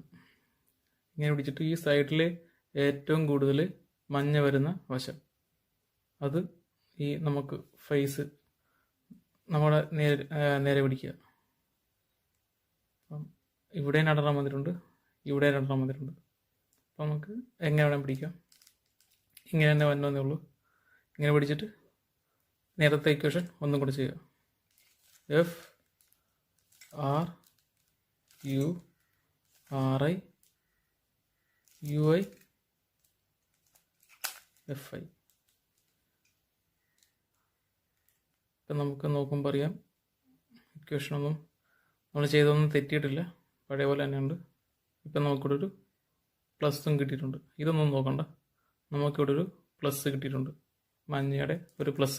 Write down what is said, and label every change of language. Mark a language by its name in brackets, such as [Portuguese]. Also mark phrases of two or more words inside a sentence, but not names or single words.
[Malayalam] ഇങ്ങനെ പിടിച്ചിട്ട് ഈ സൈഡിൽ ഏറ്റവും കൂടുതൽ മഞ്ഞ വരുന്ന വശം, അത് ഈ നമുക്ക് ഫേസ് നമ്മുടെ നേരെ പിടിക്കുക. അപ്പം ഇവിടെ രണ്ടെണ്ണം വന്നിട്ടുണ്ട്, ഇവിടെ രണ്ടെണ്ണം വന്നിട്ടുണ്ട്. അപ്പം നമുക്ക് എങ്ങനെ വേണം പിടിക്കാം. ഇങ്ങനെ തന്നെ വന്നേ ഉള്ളൂ. ഇങ്ങനെ പിടിച്ചിട്ട് നേരത്തെ ഇക്വേഷൻ ഒന്നും കൂടെ ചെയ്യുക. [English] F R U R I U I F I. [Malayalam] ഇപ്പം നമുക്ക് നോക്കുമ്പോൾ അറിയാം ഇക്വേഷനൊന്നും നമ്മൾ ചെയ്തൊന്നും തെറ്റിയിട്ടില്ല, പഴയ പോലെ തന്നെയുണ്ട്. ഇപ്പം നമുക്കിവിടെ ഒരു പ്ലസ്സും കിട്ടിയിട്ടുണ്ട്. ഇതൊന്നും നോക്കണ്ട, നമുക്കിവിടെ ഒരു പ്ലസ് കിട്ടിയിട്ടുണ്ട്, മഞ്ഞയുടെ ഒരു പ്ലസ്.